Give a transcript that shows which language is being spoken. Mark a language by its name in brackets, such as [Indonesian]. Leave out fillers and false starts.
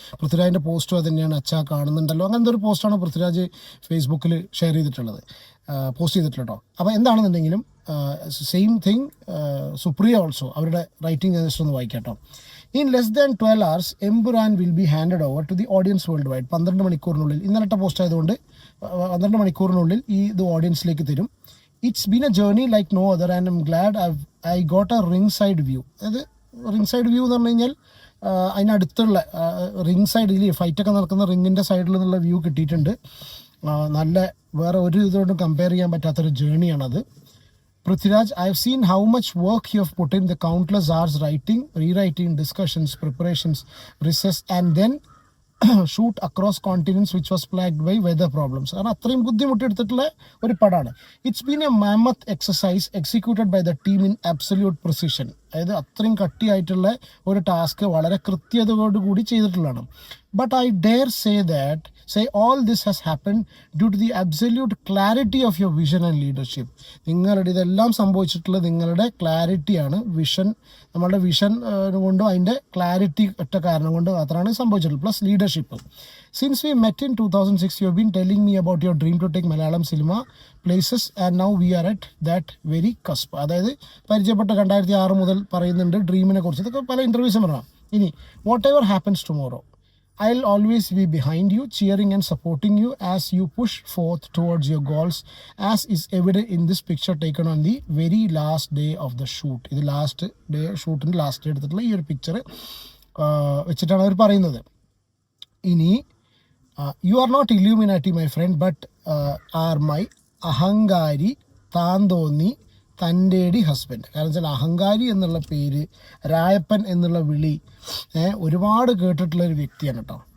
[Malayalam] പൃഥ്വിരാജിൻ്റെ പോസ്റ്റും അത് തന്നെയാണ്, അച്ഛാ കാണുന്നുണ്ടല്ലോ, അങ്ങനത്തെ ഒരു പോസ്റ്റാണ് പൃഥ്വിരാജ് ഫേസ്ബുക്കിൽ ഷെയർ ചെയ്തിട്ടുള്ളത്, പോസ്റ്റ് ചെയ്തിട്ടുള്ളൂ. അപ്പോൾ എന്താണെന്നുണ്ടെങ്കിലും [English] same thing [Malayalam] സുപ്രിയ ഓൾസോ അവരുടെ റൈറ്റിംഗ് ഞാൻ ജസ്റ്റ് ഒന്ന് വായിക്കാം കേട്ടോ. [English] In less than 12 hours Empuraan will be handed over to the audience world wide. [Malayalam] 12 മണിക്കൂറിനുള്ളിൽ, ഇന്നലത്തെ പോസ്റ്റ് ആയതുകൊണ്ട് 12 മണിക്കൂറിനുള്ളിൽ ഇത് ഓഡിയൻസിലേക്ക് തരും. [English] It's been a journey like no other and I'm glad I got a ringside view. [Malayalam] അതായത് റിംഗ് വ്യൂ എന്ന് പറഞ്ഞു കഴിഞ്ഞാൽ അതിനടുത്തുള്ള റിംഗ് സൈഡ്, ഇതിൽ ഫൈറ്റൊക്കെ നടക്കുന്ന റിങ്ങിൻ്റെ സൈഡിൽ നിന്നുള്ള വ്യൂ കിട്ടിയിട്ടുണ്ട്. നല്ല വേറെ ഒരു ഇതുകൊണ്ടും കമ്പയർ ചെയ്യാൻ പറ്റാത്തൊരു ജേണിയാണത്. [English] Prithviraj, I have seen how much work you have put in, the countless hours writing, rewriting, discussions, preparations, research and then shoot across continents which was plagued by weather problems. [Malayalam] കാരണം അത്രയും ബുദ്ധിമുട്ടെടുത്തിട്ടുള്ള ഒരു പടമാണ്. [English] It's been a mammoth exercise executed by the team in absolute precision. [Malayalam] അതായത് അത്രയും കട്ടിയായിട്ടുള്ള ഒരു task വളരെ കൃത്യതയോടുകൂടി ചെയ്തിട്ടുള്ളതാണ്. [English] But I dare say all this has happened due to the absolute clarity of your vision and leadership. [Malayalam] നിങ്ങളുടെ ഇതെല്ലാം സംഭവിച്ചിട്ടുള്ളത് നിങ്ങളുടെ ക്ലാരിറ്റിയാണ്. നമ്മളുടെ വിഷൻ കൊണ്ടും അതിൻ്റെ ക്ലാരിറ്റി ഒറ്റ കാരണം കൊണ്ട് മാത്രമാണ് സംഭവിച്ചിട്ടുള്ളത്. Plus leadership. [English] Since we met in 2006 you have been telling me about your dream to take Malayalam cinema places and now we are at that very cusp. [Malayalam] അതായത് പരിചയപ്പെട്ട 2006 മുതൽ പറയുന്നുണ്ട് ഡ്രീമിനെ കുറിച്ച്. ഇതൊക്കെ പല ഇൻ്റർവ്യൂസും പറയാം. [English] ഇനി whatever happens tomorrow, I'll always be behind you, cheering and supporting you as you push forth towards your goals, as is evident in this picture taken on the very last day of the shoot. [Malayalam] ഇത് last day ഷൂട്ടിൻ്റെ last day എടുത്തിട്ടുള്ള ഈ ഒരു picture വെച്ചിട്ടാണ് അവർ പറയുന്നത്. [English] ഇനി you are not illuminati my friend but are my [Malayalam] അഹങ്കാരി താന്തോന്നി തൻ്റെടി [English] Husband. [Malayalam] കാരണം വെച്ചാൽ അഹങ്കാരി എന്നുള്ള പേര്, രായപ്പൻ എന്നുള്ള വിളി ഒരുപാട് കേട്ടിട്ടുള്ളൊരു വ്യക്തിയാണ് കേട്ടോ.